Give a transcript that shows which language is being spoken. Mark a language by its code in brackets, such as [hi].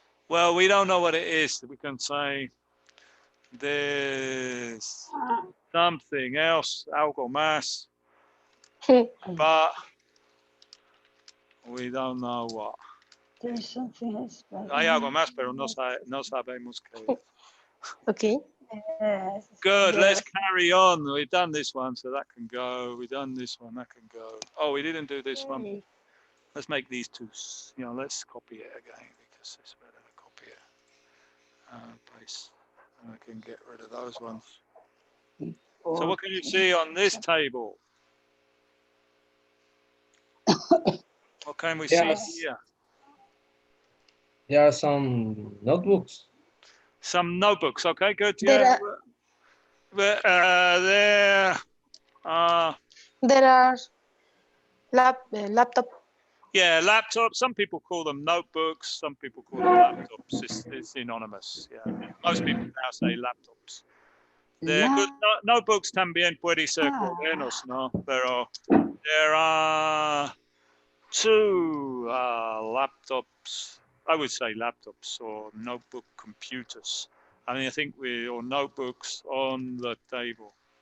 [en] Well, we don't know what it is. We can say there's something else, [es] algo más, [en] but we don't know what. There is something else. But [es] Hay algo más, pero no sabemos qué. [en] Okay. yes, Good, yes. let's carry on. We've done this one, so that can go. We've done this one, that can go. Oh, we didn't do this one. Let's make these two, let's copy it again because it's better to copy it. Paste. And I can get rid of those ones. So what can you see on this table? What can we Yes. see here? There are some notebooks. Some notebooks. Okay, good. There Yeah. are- There. There are laptop. Yeah, laptops. Some people call them notebooks. Some people call them laptops. It's synonymous. Yeah. Most people now say laptops. They're good. [es] Notebooks también puede ser cuadernos, ¿no? Pero [en] there are two laptops. I would say laptops or notebook computers. I mean, I think or notebooks on the table.